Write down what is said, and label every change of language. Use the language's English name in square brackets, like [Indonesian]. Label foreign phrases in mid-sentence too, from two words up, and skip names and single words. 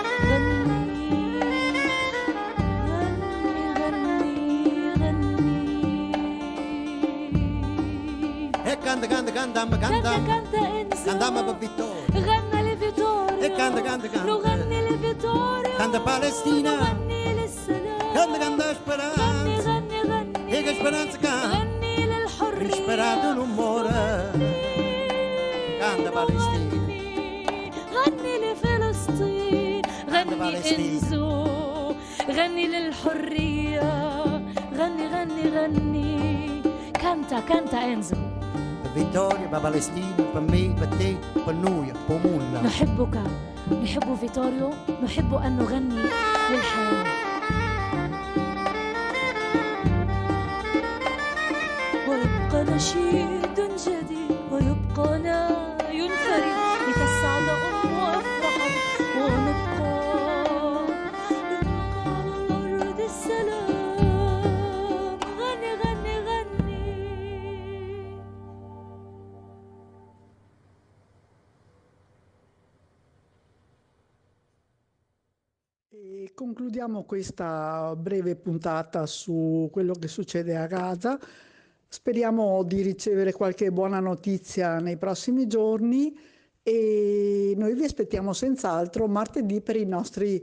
[Arabic] غني غني غني غني. [Italian] E canta, canta Enzo. cantiamo per vittoria. [Arabic] غنى لفيتوريو [Italian] E canta, [Arabic] نغني لفيتوريو [Italian] canta Palestina, [Arabic] نغني للسلام. [Italian] Grande, grande [Arabic] غني [Italian] speranza, [Arabic] غني غني [Italian] e che speranza canta, [Arabic] غني للحرية [Italian] insperato non muore. Canta Palestina, [Arabic] غني لفلسطين غني غني فلسطين. انزو غني للحرية غني غني غني [Italian] canta canta Enzo vittoria per Palestina, per me, per te, per noi, per nulla. [Arabic] نحبك نحب فيتوريو نحب أن نغني للحياة ويبقى نشيد جديد ويبقى ناي فريد لتسعد وافرحا ونبقى على الأرض السلام غني غني غني [Italian] E concludiamo questa breve puntata su quello che succede a Gaza. Speriamo di ricevere qualche buona notizia nei prossimi giorni e noi vi aspettiamo senz'altro martedì per i nostri